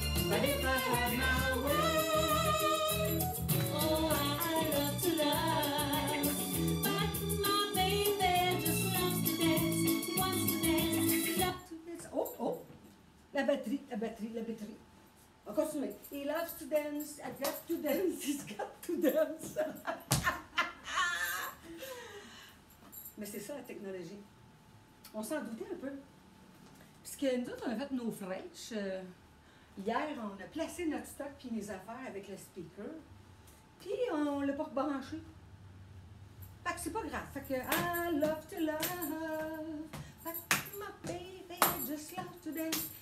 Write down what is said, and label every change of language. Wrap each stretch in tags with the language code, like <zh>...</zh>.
<en>But if I had my way, oh, I love to love. But my baby just loves to dance. He wants to dance, he loves to dance.</en> <fr>Oh, oh! La batterie. On va continuer.</fr> <en>He loves to dance, I got to dance, he's got to dance.</en> <fr>Mais c'est ça la technologie. On s'en doutait un peu. Puisque nous autres, on a fait nos fraîches. Hier, on a placé notre stock puis mes affaires avec le speaker. Puis on l'a pas rebranché. Fait que c'est pas grave. Fait que</fr> <en>I love to love. But my baby just loves to dance.</en>